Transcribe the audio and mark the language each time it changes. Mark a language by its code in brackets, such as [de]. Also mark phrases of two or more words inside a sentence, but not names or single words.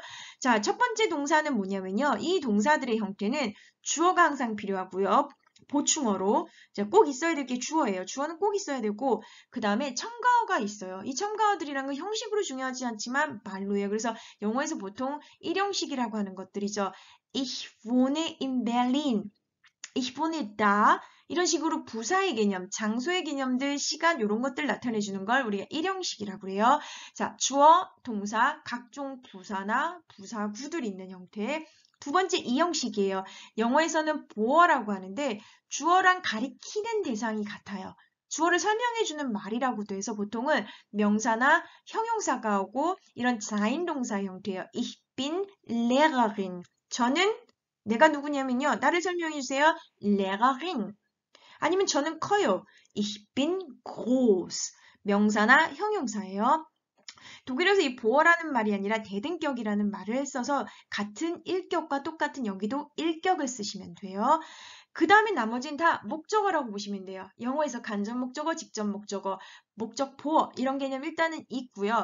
[ko] 자, 첫 번째 동사는 뭐냐면요. 이 동사들의 형태는 주어가 항상 필요하고요. 보충어로 꼭 있어야 될 게 주어예요. 주어는 꼭 있어야 되고 그 다음에 첨가어가 있어요. 이 첨가어들이란 건 형식으로 중요하지 않지만 말로예요. 그래서 영어에서 보통 1형식이라고 하는 것들이죠. [de] Ich wohne in Berlin. Ich wohne da. [ko] 이런 식으로 부사의 개념, 장소의 개념들, 시간 이런 것들 나타내주는 걸 우리가 1형식이라고 해요. 자, 주어, 동사, 각종 부사나 부사구들이 있는 형태. 두 번째 2형식이에요. 영어에서는 보어라고 하는데 주어랑 가리키는 대상이 같아요. 주어를 설명해주는 말이라고도 해서 보통은 명사나 형용사가 오고 이런 자인동사 형태예요. [de] Ich bin Lehrerin. [ko] 저는 내가 누구냐면요. 나를 설명해주세요. Lehrerin. 아니면 저는 커요. [de] Ich bin groß. [ko] 명사나 형용사예요. 독일에서 이 보어라는 말이 아니라 대등격이라는 말을 써서 같은 일격과 똑같은 여기도 일격을 쓰시면 돼요. 그 다음에 나머지는 다 목적어라고 보시면 돼요. 영어에서 간접 목적어, 직접 목적어, 목적 보어 이런 개념 일단은 있고요.